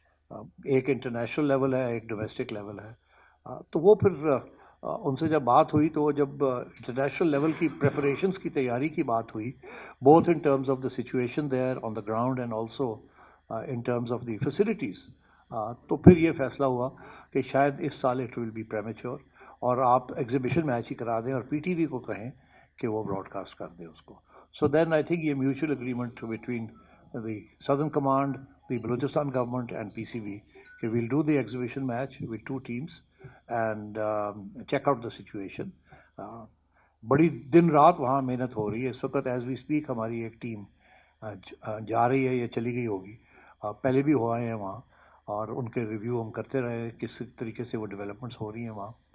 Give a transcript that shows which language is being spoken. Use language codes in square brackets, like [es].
[ur] ایک international level ہے، ایک ڈومیسٹک لیول ہے. تو وہ پھر ان سے جب بات ہوئی تو جب انٹرنیشنل لیول کی پریپریشنز کی تیاری کی بات ہوئی، [en] both in terms of the situation there on the ground and also in terms of the facilities, [ur] تو پھر یہ فیصلہ ہوا کہ شاید اس سال [en] it will be premature [ur] اور آپ ایگزیبیشن میچ ہی کرا دیں اور پی ٹی وی کو کہیں کہ وہ براڈ کاسٹ کر دیں اس کو. [en] So then I think یہ mutual agreement between the Southern Command, the Balochistan government and P C B کہ we'll do the exhibition match with 2 teams and check out the situation. [ur] بڑی دن رات وہاں محنت ہو رہی ہے اس وقت. [en] as we speak [ur] ہماری ایک ٹیم جا رہی ہے یا چلی گئی ہوگی، پہلے بھی ہو آئے ہیں وہاں اور ان کے ریویو ہم کرتے رہے کس طریقے سے وہ ڈیولپمنٹس ہو رہی ہیں وہاں.